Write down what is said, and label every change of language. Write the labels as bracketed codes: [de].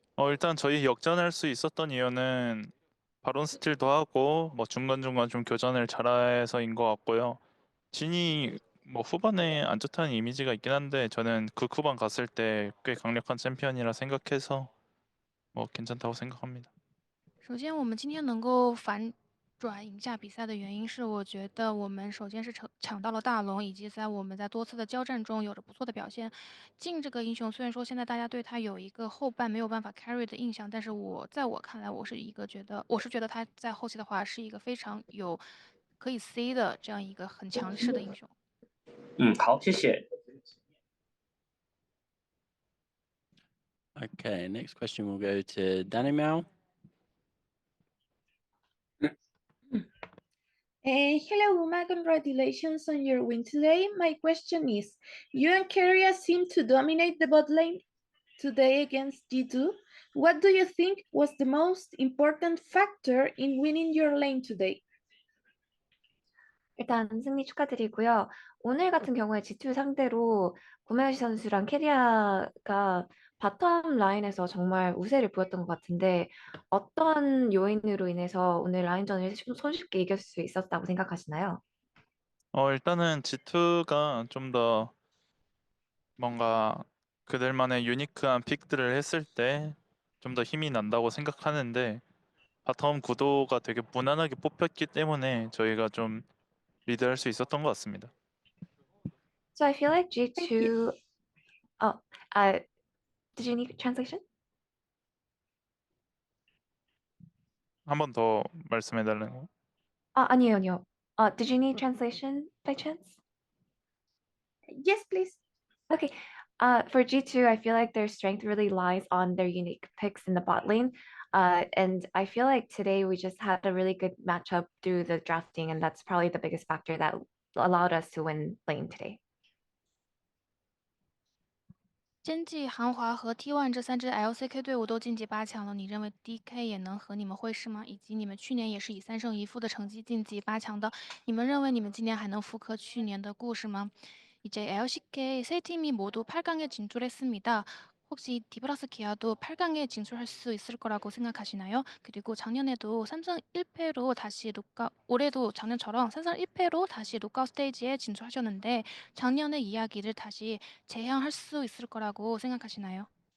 [ko] 일단 저희 역전할 수 있었던 이유는 바론 스틸도 하고 뭐 중간중간 좀 교전을 잘해서인 것 같고요. 진이 뭐 후반에 안 좋다는 이미지가 있긴 한데 저는 극 후반 갔을 때 꽤 강력한 챔피언이라 생각해서 뭐 괜찮다고 생각합니다. [zh] 首先，我们今天能够反转赢下比赛的原因是，我觉得我们首先是抢到了大龙，以及在我们在多次的交战中有着不错的表现。镜这个英雄，虽然说现在大家对他有一个后半没有办法 carry 的印象，但是在我看来，我是觉得他在后期的话是一个非常有可以 C 的这样一个很强势的英雄。好，谢谢。 [en] Okay, next question will go to Danny Mao. Hello, Uma. Congratulations on your win today. My question is, you and Keria seem to dominate the bot lane today against G2. What do you think was the most important factor in winning your lane today? [ko] 일단 승리 축하드리고요. 오늘 같은 경우에 G2 상대로 구마유시 선수랑 캐리아가 바텀 라인에서 정말 우세를 보였던 것 같은데 어떤 요인으로 인해서 오늘 라인전을 손쉽게 이길 수 있었다고 생각하시나요? 일단은 G2가 좀 더 뭔가 그들만의 유니크한 픽들을 했을 때 좀 더 힘이 난다고 생각하는데 바텀 구도가 되게 무난하게 뽑혔기 때문에 저희가 좀 리드할 수 있었던 것 같습니다. [en] So I feel like Thank you. G2 did you need translation? [ko] 한 번 더 말씀해 달라는 거. 아니요. [en] Did you need translation by chance? Yes, please. Okay. For G2, I feel like their strength really lies on their unique picks in the bot lane. And I feel like today we just had a really good matchup through the drafting, and that's probably the biggest factor that allowed us to win lane today. [zh] 真季、韩华和 T1 这3支 LCK 队伍都晋级8强了，你认为 DK 也能和你们会师吗？以及你们去年也是以3胜1负的成绩晋级8强的，你们认为你们今年还能复刻去年的故事吗？ [ko] 이제 LCK 세 팀이 모두 8강에 진출했습니다. 혹시 디브라스 기아도 8강에 진출할 수 있을 거라고 생각하시나요? 그리고 작년에도 3승 1패로 다시 올해도 작년처럼 3승 1패로 다시 노카웃 스테이지에 진출하셨는데 작년의 이야기를 다시 재현할 수 있을 거라고 생각하시나요?